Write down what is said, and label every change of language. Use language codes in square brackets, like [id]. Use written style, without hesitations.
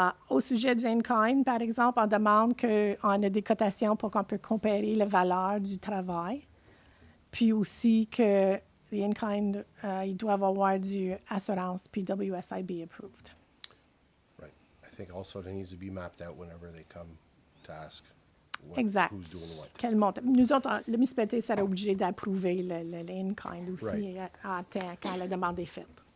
[fr] Au sujet du in-kind, par exemple, on demande qu'on ait des cotations pour qu'on puisse comparer la valeur du travail. Puis aussi que les in-kind, ils doivent avoir du assurance puis WSIB approved. [en] Right. I think also it needs to be mapped out whenever they come to ask [fr] Exact. [en] who's doing what. [fr] Quel montant? Nous autres, la municipalité serait obligée d'approuver le in-kind aussi [en] Right. [fr] à temps quand la demande est faite.